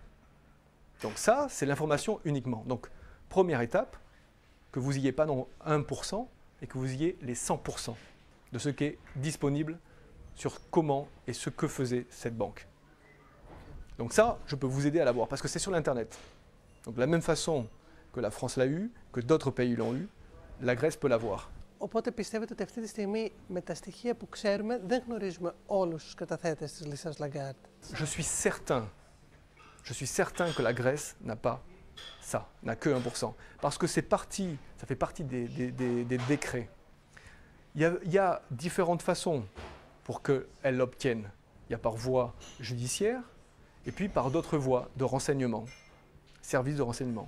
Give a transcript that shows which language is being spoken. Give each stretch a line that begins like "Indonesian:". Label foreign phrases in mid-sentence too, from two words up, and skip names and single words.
French: Donc ça, c'est l'information uniquement. Donc première étape, que vous n'ayez pas non 1% et que vous ayez les 100% de ce qui est disponible sur comment et ce que faisait cette banque. Donc ça, je peux vous aider à l'avoir parce que c'est sur l'Internet. Donc de la même façon que la France l'a eu, que d'autres pays l'ont eu, la Grèce peut l'avoir.
Greek: Οπότε πιστεύετε ότι αυτή τη στιγμή με τα στοιχεία που ξέρουμε δεν γνωρίζουμε όλους τους καταθέτες της λίστας Lagarde?
French: Je suis certain que la Grèce n'a pas ça, n'a que 1%. Parce que ça fait partie des décrets. Il y a différentes façons pour qu'elle l'obtienne. Il y a par voie judiciaire et puis par d'autres voies de renseignement, services de renseignement.